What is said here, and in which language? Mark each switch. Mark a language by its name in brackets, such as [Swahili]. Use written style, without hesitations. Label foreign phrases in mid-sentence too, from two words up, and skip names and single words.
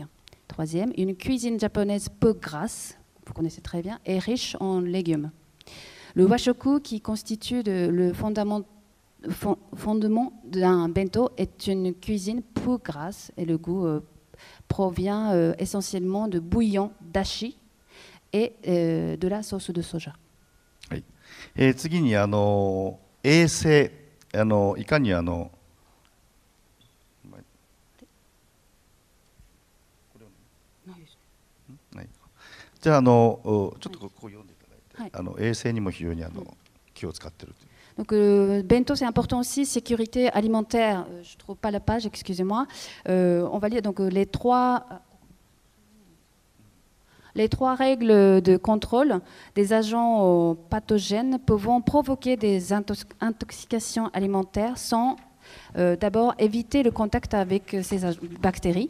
[French] Troisième, une cuisine japonaise peu grasse, vous connaissez très bien, et riche en légumes. Le washoku, qui constitue le fondement d'un bento, est une cuisine peu grasse et le goût provient essentiellement de bouillon dashi et de la sauce de soja. [Japanese] 次に衛生いかにじゃあちょっとここ読んでいただいて、はい、衛生にも非常に気を使っているという。 [French] Donc, bento, c'est important aussi, sécurité alimentaire. Je ne trouve pas la page, excusez-moi. On va lire donc les trois règles de contrôle des agents pathogènes pouvant provoquer des intoxications alimentaires sont d'abord éviter le contact avec ces bactéries.